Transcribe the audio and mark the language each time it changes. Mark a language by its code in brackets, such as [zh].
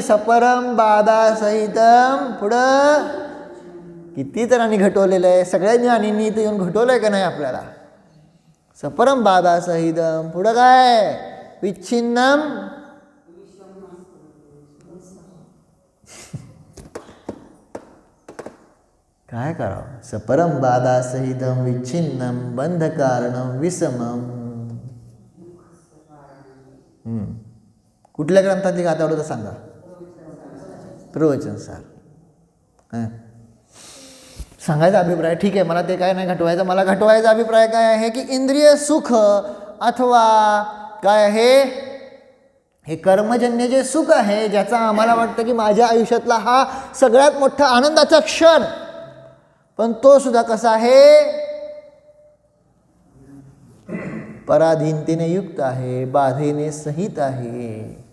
[sa] Sperm बाधासहितम, [mr] पुढं किती जणांनी घटवलेलं आहे, सगळ्या ज्ञानींनी इथं येऊन घटवलं आहे का नाही आपल्याला. [sa] सपरम बाधासहितम, [mr] पुढं काय विच्छिन्नम, काय करावं. [sa] सपरम बाधासहितम विच्छिन्नम बंधकारणम विषमम. [mr] कुठल्या ग्रंथातली गाथा आवडतं सांगा. प्रवचन सार. सांगायचा अभिप्राय ठीक आहे, मला ते काय नाही घटवायचं. मला घटवायचा अभिप्राय काय आहे की इंद्रिय सुख अथवा काय आहे, हे कर्मजन्य जे सुख आहे, ज्याचा आम्हाला वाटतं की माझ्या आयुष्यातला हा सगळ्यात मोठा आनंदाचा क्षण, पण तो सुद्धा कसा आहे, पराधीनतेने युक्त आहे, बाधेने सहित आहे.